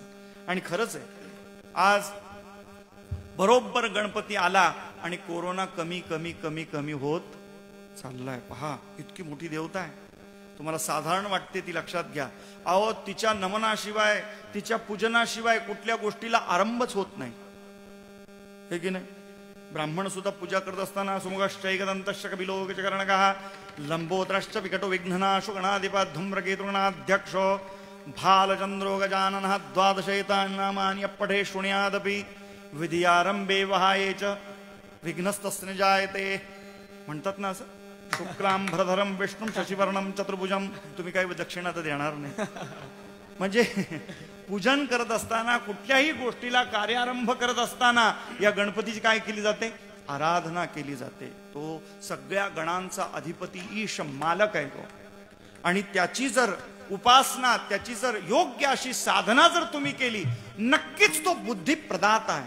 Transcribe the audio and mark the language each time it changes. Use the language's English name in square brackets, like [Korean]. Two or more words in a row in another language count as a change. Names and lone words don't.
[Marathi] आणि खरंच आहे, आज बरोबर गणपती आला आणि कोरोना कमी कमी कमी कमी होत चाललाय. पहा, इतकी मोठी देवता आहे, तुम्हाला साधारण वाटते ती लक्षात घ्या. अहो, तिच्या नमनाशिवाय, तिच्या पूजनाशिवाय कुठल्या गोष्टीला आरंभच होत नाही, हे की नाही. ब्राह्मण सुद्धा पूजा करत असताना [Sanskrit] सुमुखश्चैकदंतश्च कपिलोकच कर्णकः लंबोदरश्च विकटो विघ्ननाशो गणाधिपः धूम्रकेतुगणाध्यक्ष भालचंद्रो गजाननः द्वादशैतान्नामानि अपठे शृणुयादपि विधियारंभे वहाये च विघ्नस्तस्य जायते. [Marathi] म्हणतात ना असं, [Sanskrit] शुक्लांभरधरं विष्णुं शशिवर्णं चतुर्भुजं. [Marathi] तुम्ही काही दक्षिणा तर देणार नाही. म्हणजे पूजन करत असताना, कुठल्याही गोष्टीला कार्यारंभ करत असताना या गणपतीची काय केली जाते? आराधना केली जाते. तो सगळ्या गणांचा अधिपती, ईश, मालक आहे तो. आणि त्याची जर उपासना, त्याची जर योग्य अशी साधना जर तुम्ही केली, नक्कीच तो बुद्धी प्रदाता आहे.